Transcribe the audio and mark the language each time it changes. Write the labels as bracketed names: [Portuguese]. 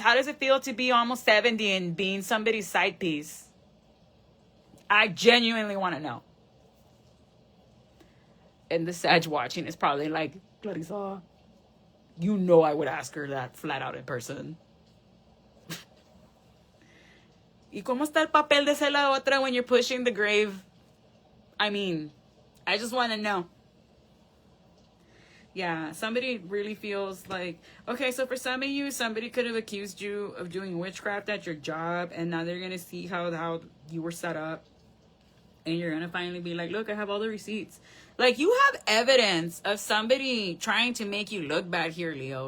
[English] How does it feel to be almost 70 and being somebody's side piece? I genuinely want to know. And the Sag watching is probably like, Clarissa, you know I would ask her that flat out in person. [Spanish] ¿Y cómo está el papel de ser la otra [English] when you're pushing the grave? I mean, I just want to know. Yeah, somebody really feels like, okay, so for some of you, somebody could have accused you of doing witchcraft at your job, and now they're going to see how you were set up. And you're going to finally be like, look, I have all the receipts. Like, you have evidence of somebody trying to make you look bad here, Leo.